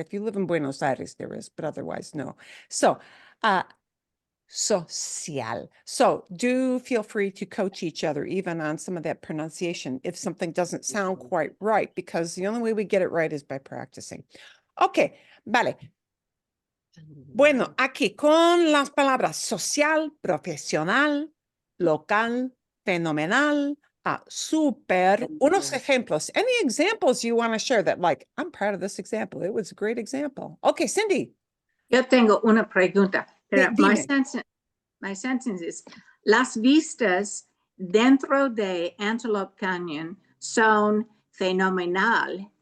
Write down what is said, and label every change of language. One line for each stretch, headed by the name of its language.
English: If you live in Buenos Aires, there is, but otherwise, no. So, social. So do feel free to coach each other, even on some of that pronunciation, if something doesn't sound quite right, because the only way we get it right is by practicing.
Spanish: Okay, vale. Bueno, aquí con las palabras social, profesional, local, fenomenal, super, unos ejemplos.
English: Any examples you want to share that, like, I'm proud of this example. It was a great example. Okay, Cindy.
Spanish: Yo tengo una pregunta. Pero Dime.
English: my sentence is,
Spanish: las vistas dentro de Antelope Canyon son fenomenal.